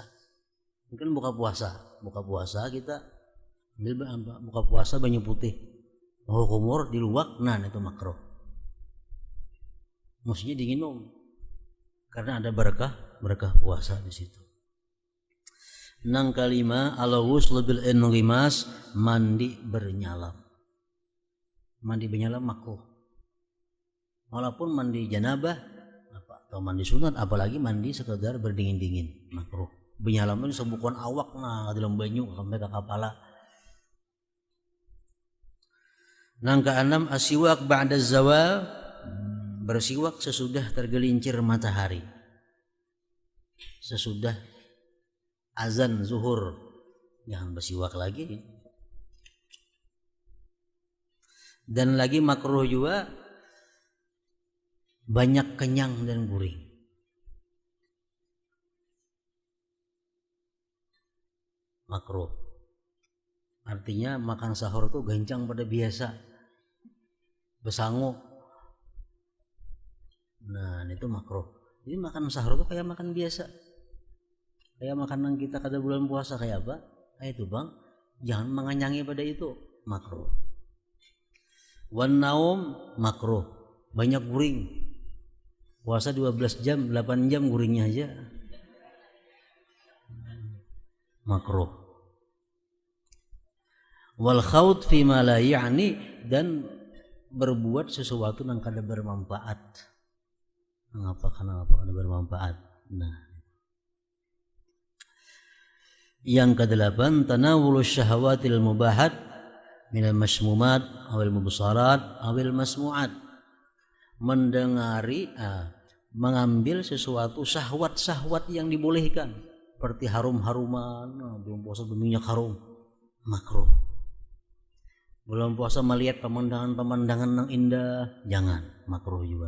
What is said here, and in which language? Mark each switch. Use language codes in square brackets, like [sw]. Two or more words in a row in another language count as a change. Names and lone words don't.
[bjn] Mungkin buka puasa kita ambil buka puasa banyu putih. Oh kumur diluak, nah itu makruh. Mestinya diminum karena ada berkah puasa di situ. Nang kalima [ar] الغسل بالانغماس, [bjn] mandi bernyalam. Mandi bernyalam makruh. Walaupun mandi janabah atau mandi sunat, apalagi mandi sekedar berdingin-dingin makruh. Bernyalam itu sebukuan awak nah dalam banyu sampai ke kepala. Nang keenam [ar] السواك بعد الزوال, [bjn] bersiwak sesudah tergelincir matahari. Sesudah azan zuhur jangan bersiwak lagi. Dan lagi makruh juga banyak kenyang dan gurih. Makruh. Artinya makan sahur itu gancang pada biasa. Besangu. Nah, itu makruh. Jadi makan sahur itu kayak makan biasa. Kayak makanan kita kada bulan puasa kayak apa? Itu bang, jangan menganyangi pada itu, makruh. [ar] والنوم [bjn] makruh, banyak guring. Puasa 12 jam, 8 jam guringnya aja. Makruh. [ar] والخوض فيما لا يعني, [bjn] dan berbuat sesuatu yang kada bermanfaat. Kenapa kada bermanfaat? Nah, yang kedelapan, [ar] تناول الشهوات المباحات من المشمومات أو المبصرات أو المسموعات, [bjn] mengambil sesuatu syahwat-syahwat yang dibolehkan, seperti harum-haruman. Belum puasa berminyak harum, makruh. Belum puasa melihat pemandangan-pemandangan yang indah, jangan, makruh juga.